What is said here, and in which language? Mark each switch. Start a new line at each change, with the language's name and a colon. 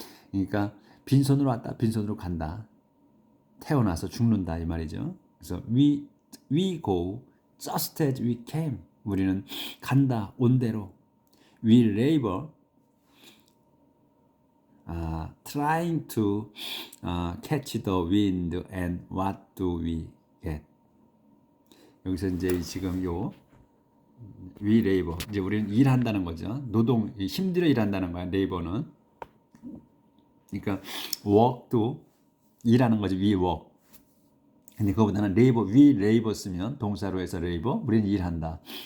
Korean: 그러니까 빈손으로 왔다. 빈손으로 간다. 태어나서 죽는다 이 말이죠.
English: 그래서 we go just as we came.
Korean: 우리는 간다. 온 대로.
English: We labor trying to catch the wind and what do we get?
Korean: 여기서 이제 지금 요 we labor 이제 우리는 일한다는 거죠. 노동 힘들어 일한다는 거야. labor는 그러니까 work도 일하는 거지.
English: we work.
Korean: 근데 그거보다는 labor, we labor 쓰면 동사로 해서 labor 우리는 일한다.